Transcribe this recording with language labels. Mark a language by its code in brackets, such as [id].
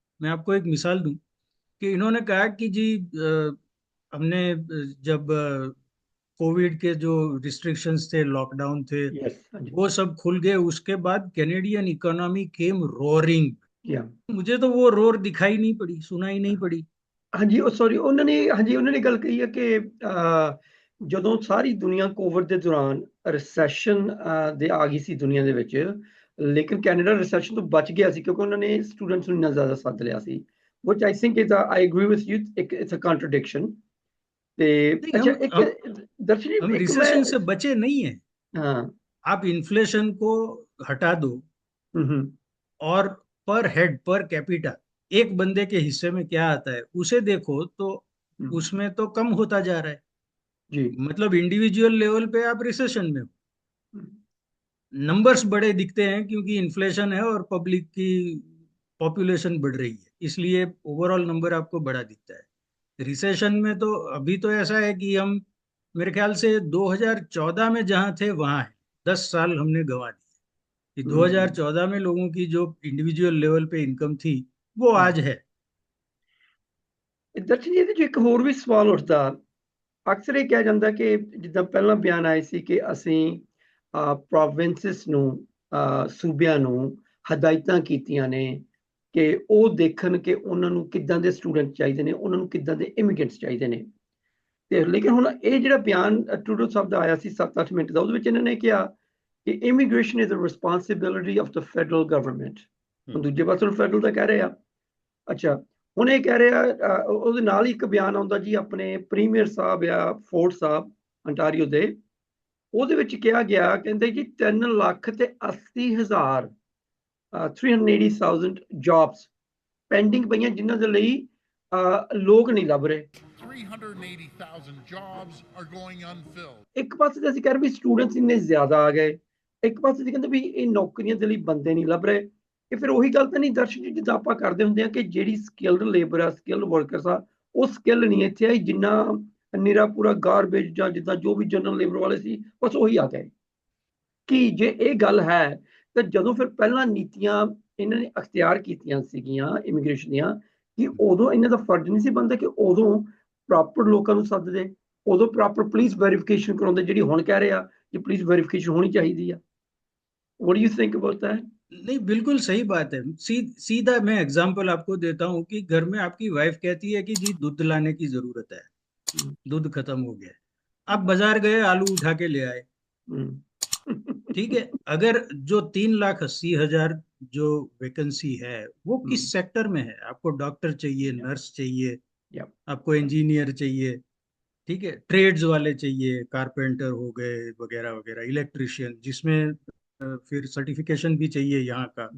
[hi] मैं आपको एक मिसाल दूं कि इन्होंने कहा कि जी हमने जब कोविड के जो रिस्ट्रिक्शंस थे, लॉकडाउन थे, वो सब खुल गए, उसके बाद कैनेडियन इकोनॉमी [en] Came roaring. [hi] मुझे तो वो रोर दिखाई नहीं पड़ी, सुनाई नहीं पड़ी। हाँ जी, सॉरी, उन्होंने गल कही है कि [pa] ਜਦੋਂ ਸਾਰੀ ਦੁਨੀਆ ਕੋਵਿਡ ਦੇ ਦੌਰਾਨ ਰਿਸੈਸ਼ਨ ਦੇ ਆ ਗਈ ਸੀ ਦੁਨੀਆ ਦੇ ਵਿੱਚ, ਲੇਕਿਨ ਕੈਨੇਡਾ ਰਿਸੈਸ਼ਨ ਤੋਂ ਬਚ ਗਿਆ ਸੀ ਕਿਉਂਕਿ ਉਹਨਾਂ ਨੇ ਸਟੂਡੈਂਟਸ ਨੂੰ ਇੰਨਾ ਜ਼ਿਆਦਾ ਸੱਦ ਲਿਆ ਸੀ, [en] which I think is I agree with you, it's a contradiction। [pa] ते [hi] नहीं, अच्छा एक दर्शन जी, हम एक मैं रिसेशन से बचे नहीं है। हाँ। आप इन्फ्लेशन को हटा दो हम्म। और पर हेड पर कैपिटा एक बंदे के हिस्से में क्या आता है उसे देखो, तो हम्म, उसमें तो कम होता जा रहा है। जी। मतलब इंडिविजुअल लेवल पे आप रिसेशन में हो, हम्म, नंबर्स बड़े दिखते हैं क्योंकि इन्फ्लेशन है और पब्लिक की पॉपुलेशन बढ़ रही है, इसलिए ओवरऑल नंबर आपको बड़ा दिखता है। रिसेशन में तो अभी तो ऐसा है कि हम, मेरे ख्याल से 2014 में जहां थे वहां है, 10 साल हमने गंवा दिए कि हम्म, 2014 में लोगों की जो इंडिविजुअल लेवल पे इनकम थी वो हम्म। आज है। [pa] ਦਰਸ਼ਨ ਜੀ ਇਹਦੇ 'ਚ ਇੱਕ ਹੋਰ ਵੀ ਸਵਾਲ ਉੱਠਦਾ, ਅਕਸਰ ਇਹ ਕਿਹਾ ਜਾਂਦਾ ਕਿ ਜਿੱਦਾਂ ਪਹਿਲਾਂ ਬਿਆਨ ਆਏ ਸੀ ਕਿ ਅਸੀਂ ਪ੍ਰੋਵਿੰਸਿਸ ਨੂੰ, ਸੂਬਿਆਂ ਨੂੰ ਹਦਾਇਤਾਂ ਕੀਤੀਆਂ ਨੇ ਕਿ ਉਹ ਦੇਖਣ ਕਿ ਉਹਨਾਂ ਨੂੰ ਕਿੱਦਾਂ ਦੇ ਸਟੂਡੈਂਟ ਚਾਹੀਦੇ ਨੇ, ਉਹਨਾਂ ਨੂੰ ਕਿੱਦਾਂ ਦੇ ਇਮੀਗ੍ਰੈਂਟਸ ਚਾਹੀਦੇ ਨੇ। ਤੇ ਲੇਕਿਨ ਹੁਣ ਇਹ ਜਿਹੜਾ ਬਿਆਨ ਟਰੂਡੋ ਸਾਹਿਬ ਦਾ ਆਇਆ ਸੀ 7-8 ਮਿੰਟ ਦਾ, ਉਹਦੇ ਵਿੱਚ ਇਹਨਾਂ ਨੇ ਕਿਹਾ ਕਿ [en] Immigration is a responsibility of the federal government. [pa] ਹੁਣ ਦੂਜੇ ਪਾਸੇ ਫੈਡਰਲ ਦਾ ਕਹਿ ਰਹੇ ਆ। ਅੱਛਾ, ਹੁਣ ਇਹ ਕਹਿ ਰਿਹਾ, ਉਹਦੇ ਨਾਲ ਹੀ ਇੱਕ ਬਿਆਨ ਆਉਂਦਾ ਜੀ ਆਪਣੇ ਪ੍ਰੀਮੀਅਰ ਸਾਹਿਬ ਆ ਫੋਰਡ ਸਾਹਿਬ ਅੰਟਾਰੀਓ ਦੇ, ਉਹਦੇ ਵਿੱਚ ਕਿਹਾ ਗਿਆ, ਕਹਿੰਦੇ ਜੀ 3,80,000 380,000 ਜੌਬਸ ਪੈਂਡਿੰਗ ਪਈਆਂ ਜਿਨ੍ਹਾਂ ਦੇ ਲਈ ਲੋਕ ਨਹੀਂ ਲੱਭ ਰਹੇ। [en] 380,000 jobs are going unfilled. [pa] ਇੱਕ ਪਾਸੇ ਤੇ ਅਸੀਂ ਕਹਿ ਰਹੇ ਵੀ ਸਟੂਡੈਂਟਸ ਇੰਨੇ ਜ਼ਿਆਦਾ ਆ ਗਏ, ਇੱਕ ਪਾਸੇ ਤੇ ਕਹਿੰਦੇ ਵੀ ਇਹ ਨੌਕਰੀਆਂ ਦੇ ਲਈ ਬੰਦੇ ਨਹੀਂ ਲੱਭ ਰਹੇ। ਇਹ ਫਿਰ ਉਹੀ ਗੱਲ ਤਾਂ ਨਹੀਂ ਦਰਸ਼ਕ ਜੀ, ਜਿੱਦਾਂ ਆਪਾਂ ਕਰਦੇ ਹੁੰਦੇ ਆ ਕਿ ਜਿਹੜੀ ਸਕਿਲਡ ਲੇਬਰ ਆ, ਸਕਿਲਡ ਵਰਕਰਸ ਆ, ਉਹ ਸਕਿੱਲ ਨਹੀਂ ਇੱਥੇ ਆਈ, ਜਿੰਨਾ ਨਿਰਾ ਪੂਰਾ ਗਾਰਬੇਜ ਜਾਂ ਜਿੱਦਾਂ ਜੋ ਵੀ ਜਨਰਲ ਲੇਬਰ ਵਾਲੇ ਸੀ ਬਸ ਉਹੀ ਆ ਗਏ। ਕਿ ਜੇ ਇਹ ਗੱਲ ਹੈ ਤਾਂ ਜਦੋਂ ਫਿਰ ਪਹਿਲਾਂ ਨੀਤੀਆਂ ਇਹਨਾਂ ਨੇ ਅਖਤਿਆਰ ਕੀਤੀਆਂ ਸੀਗੀਆਂ ਇਮੀਗ੍ਰੇਸ਼ਨ ਦੀਆਂ, ਕਿ ਉਦੋਂ ਇਹਨਾਂ ਦਾ ਫਰਜ਼ ਨਹੀਂ ਸੀ ਬਣਦਾ ਕਿ ਉਦੋਂ ਪ੍ਰੋਪਰ ਲੋਕਾਂ ਨੂੰ ਸੱਦਦੇ, ਉਦੋਂ ਪ੍ਰੋਪਰ ਪੁਲਿਸ ਵੈਰੀਫਿਕੇਸ਼ਨ ਕਰਾਉਂਦੇ, ਜਿਹੜੀ ਹੁਣ ਕਹਿ ਰਹੇ ਆ ਕਿ ਪੁਲਿਸ ਵੈਰੀਫਿਕੇਸ਼ਨ ਹੋਣੀ ਚਾਹੀਦੀ ਆ। [en] What do you think about that? [hi] नहीं, बिल्कुल सही बात है। सीधा मैं एग्जांपल आपको देता हूँ कि घर में आपकी वाइफ कहती है कि जी दूध लाने की जरूरत है, दूध खत्म हो गया है। आप बाजार गए, आलू उठा के ले आए, ठीक है। अगर जो 3,80,000 जो वैकेंसी है वो किस सेक्टर में है, आपको डॉक्टर चाहिए, नर्स चाहिए, आपको इंजीनियर चाहिए, ठीक है, ट्रेड्स वाले चाहिए, कारपेंटर हो गए वगैरह वगैरह, इलेक्ट्रिशियन जिसमें फिर सर्टिफिकेशन भी चाहिए यहाँ का।